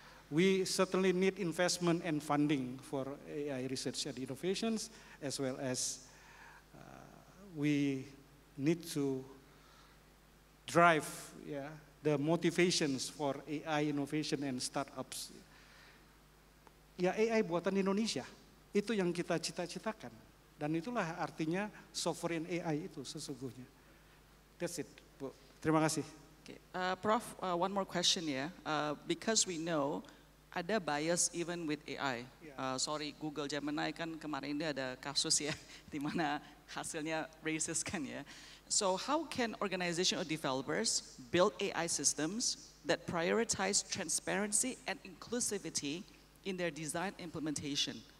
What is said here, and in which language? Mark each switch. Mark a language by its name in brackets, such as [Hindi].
[English] We certainly need investment and funding for AI research and innovations, as well as we need to drive the motivations for AI innovation and startups. [Indonesian] Ya, AI buatan Indonesia, itu yang kita cita-citakan. Dan itulah artinya sovereign AI itu sesungguhnya. [English] That's it, Bu. [Indonesian] Terima kasih. [English] Okay. Prof, one more question ya. Because we know ada bias even with AI. [Indonesian] Sorry, Google Gemini kan kemarin ini ada kasus ya, di mana hasilnya racist kan ya. [English] So how can organization or developers build AI systems that prioritize transparency and inclusivity in their design implementation?